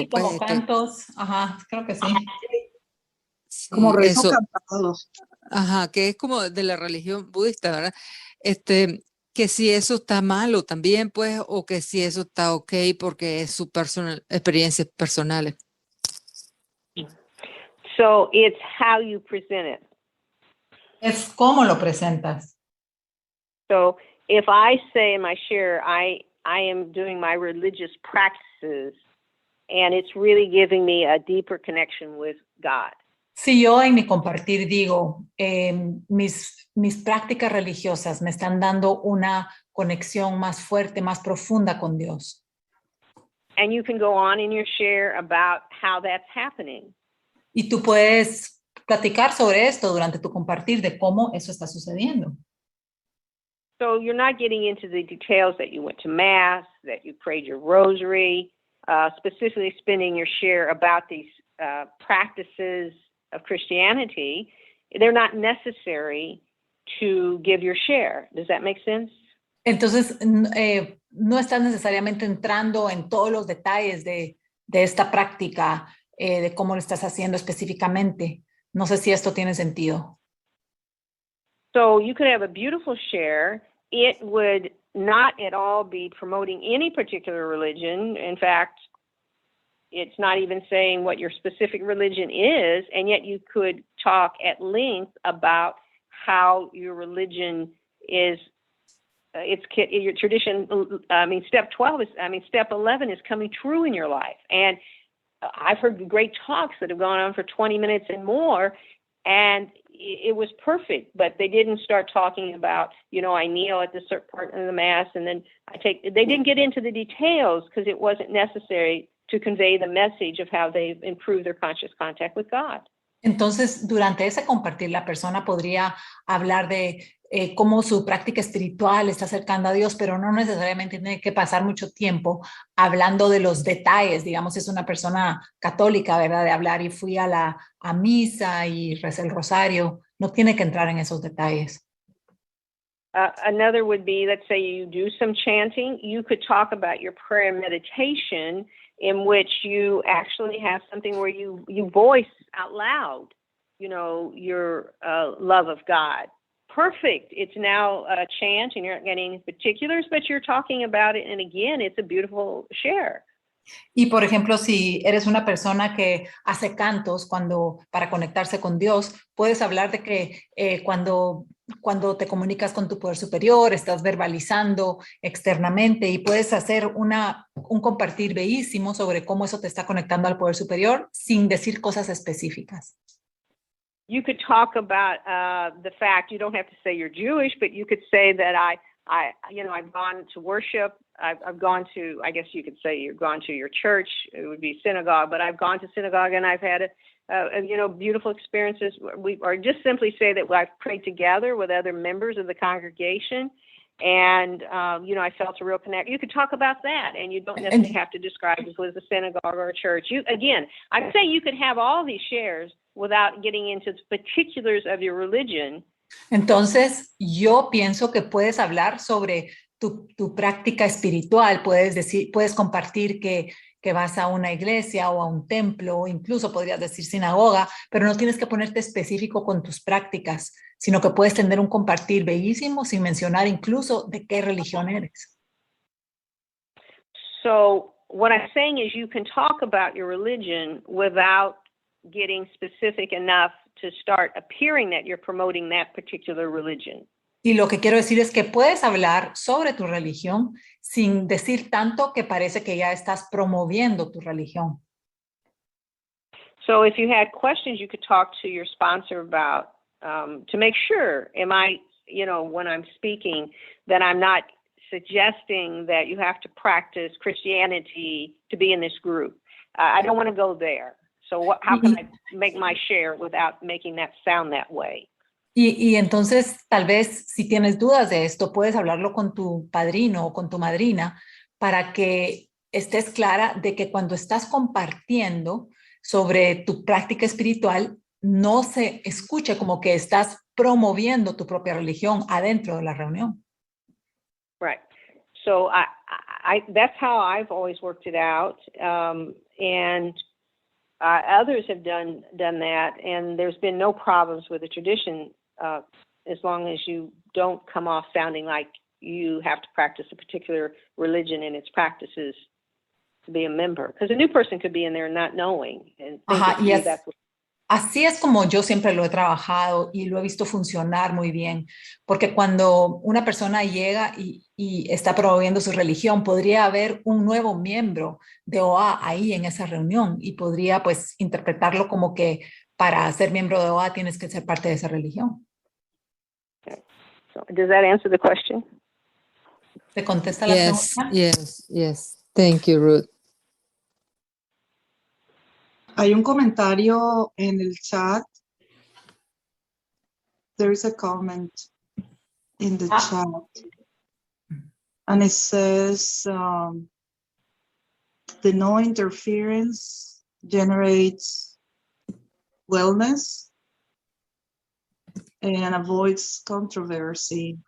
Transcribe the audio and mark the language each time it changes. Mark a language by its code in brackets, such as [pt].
[es] Sí, como cantos, ajá, creo que sí. Sí, como rezos cantados. Ajá, que es como de la religión budista, ¿verdad? Que si eso está malo también, pues, o que si eso está ok porque es su experiencias personales. [en] So it's how you present it. [es] Es cómo lo presentas. [en] So if I say in my share, I am doing my religious practices and it's really giving me a deeper connection with God. [es] Si yo en mi compartir digo, mis prácticas religiosas me están dando una conexión más fuerte, más profunda con Dios. [en] And you can go on in your share about how that's happening. [es] Y tú puedes platicar sobre esto durante tu compartir de cómo eso está sucediendo. [en] So you're not getting into the details that you went to Mass, that you prayed your rosary, specifically spending your share about these practices of Christianity. They're not necessary to give your share. Does that make sense? [es] Entonces, no estás necesariamente entrando en todos los detalles de esta práctica, de cómo lo estás haciendo específicamente. No sé si esto tiene sentido. [en] So you could have a beautiful share. It would not at all be promoting any particular religion. In fact, it's not even saying what your specific religion is, and yet you could talk at length about how your religion is, your tradition, step 12 is, step 11 is coming true in your life. And I've heard great talks that have gone on for 20 minutes and more, and it was perfect, but they didn't start talking about, I kneel at this certain part of the Mass, and then they didn't get into the details because it wasn't necessary to convey the message of how they've improved their conscious contact with God. [es] Entonces, durante ese compartir, la persona podría hablar de cómo su práctica espiritual está acercando a Dios, pero no necesariamente tiene que pasar mucho tiempo hablando de los detalles. Digamos, es una persona católica, ¿verdad? De hablar y fui a misa y recé el rosario. No tiene que entrar en esos detalles. [en] Another would be, let's say you do some chanting. You could talk about your prayer and meditation, in which you actually have something where you voice out loud, your love of God. Perfect. It's now a chant, and you're not getting any particulars, but you're talking about it. And again, it's a beautiful share. [es] Y por ejemplo, si eres una persona que hace cantos para conectarse con Dios, puedes hablar de que cuando te comunicas con tu poder superior, estás verbalizando externamente y puedes hacer un compartir bellísimo sobre cómo eso te está conectando al poder superior sin decir cosas específicas. [en] You could talk about the fact, you don't have to say you're Jewish, but you could say that I've gone to worship. I've gone to, I guess you could say you've gone to your church. It would be synagogue, but I've gone to synagogue and I've had beautiful experiences. Or just simply say that I've prayed together with other members of the congregation, and I felt a real connection. You could talk about that, and you don't necessarily have to describe it as a synagogue or a church. I'd say you could have all these shares without getting into the particulars of your religion. [es] Entonces, yo pienso que puedes hablar sobre tu práctica espiritual, puedes compartir que vas a una iglesia o a un templo, o incluso podrías decir sinagoga, pero no tienes que ponerte específico con tus prácticas, sino que puedes tener un compartir bellísimo sin mencionar incluso de qué religión eres. [en] So what I'm saying is you can talk about your religion without getting specific enough to start appearing that you're promoting that particular religion. [es] Y lo que quiero decir es que puedes hablar sobre tu religión sin decir tanto que parece que ya estás promoviendo tu religión. [en] So if you had questions, you could talk to your sponsor about, to make sure, am I, when I'm speaking, that I'm not suggesting that you have to practice Christianity to be in this group. I don't want to go there. So how can I make my share without making that sound that way? [es] Y entonces, tal vez, si tienes dudas de esto, puedes hablarlo con tu padrino o con tu madrina para que estés clara de que cuando estás compartiendo sobre tu práctica espiritual, no se escuche como que estás promoviendo tu propia religión adentro de la reunión. [en] Right. So that's how I've always worked it out. And others have done that, and there's been no problems with the tradition as long as you don't come off sounding like you have to practice a particular religion and its practices to be a member. Because a new person could be in there not knowing. And [es] así es como yo siempre lo he trabajado y lo he visto funcionar muy bien, porque cuando una persona llega y está promoviendo su religión, podría haber un nuevo miembro de OA ahí en esa reunión y podría pues interpretarlo como que para ser miembro de OA tienes que ser parte de esa religión. [en] Okay. So, does that answer the question? [es] ¿Te contesta la pregunta? [en] Yes. Thank you, Ruth. [es] Hay un comentario en el chat. [en] There is a comment in the chat. And it says, the no interference generates wellness and avoids controversy.